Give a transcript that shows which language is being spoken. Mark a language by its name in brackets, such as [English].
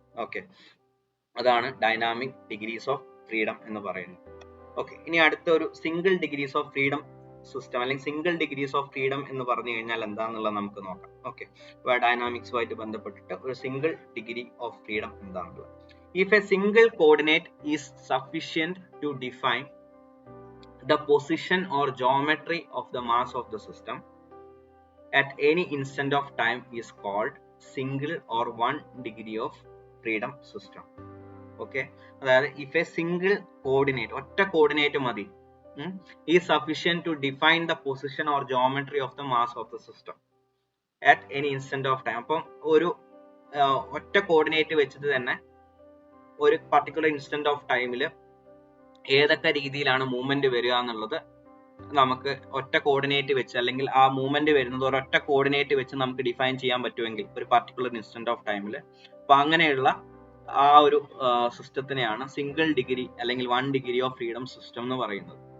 [Malayalam] Okay, അതാണ് dynamic degrees of freedom എന്ന് പറയുന്നത്. ഓക്കെ, ഇനി അടുത്ത ഒരു single degrees of freedom system അല്ലെങ്കിൽ സിംഗിൾ ഡിഗ്രീസ് ഓഫ് ഫ്രീഡം എന്ന് പറഞ്ഞു കഴിഞ്ഞാൽ എന്താണെന്നുള്ളത് നമുക്ക് നോക്കാം. ഓക്കെ, ഡൈനാമിക്സുമായിട്ട് ബന്ധപ്പെട്ടിട്ട് ഒരു സിംഗിൾ ഡിഗ്രി ഓഫ് ഫ്രീഡം എന്താണെന്നുള്ളത്. [English] If a single coordinate is sufficient to define the position or geometry of the mass of the system at any instant of time is called single or one degree of freedom system. Okay, [Malayalam] അതായത് [English] if a single coordinate, [Malayalam] ഒറ്റ coordinate മതി, [English] is sufficient to define the position or geometry of the mass of the system at any instant of time. [Malayalam] അപ്പം ഒരു ഒറ്റ coordinate വെച്ചിട്ട് തന്നെ ഒരു particular instant of ടൈമിൽ ഏതൊക്കെ രീതിയിലാണ് മൂവ്മെന്റ് വരിക എന്നുള്ളത് നമുക്ക് ഒറ്റ കോർഡിനേറ്റ് വെച്ച്, അല്ലെങ്കിൽ ആ മൂവ്മെന്റ് വരുന്നത് ഒരൊറ്റ കോർഡിനേറ്റ് വെച്ച് നമുക്ക് ഡിഫൈൻ ചെയ്യാൻ പറ്റുമെങ്കിൽ ഒരു പർട്ടിക്കുലർ ഇൻസ്റ്റന്റ് ഓഫ് ടൈമിൽ, അപ്പൊ അങ്ങനെയുള്ള ആ ഒരു സിസ്റ്റത്തിനെയാണ് സിംഗിൾ ഡിഗ്രി അല്ലെങ്കിൽ 1 ഡിഗ്രി ഓഫ് ഫ്രീഡം സിസ്റ്റം എന്ന് പറയുന്നത്.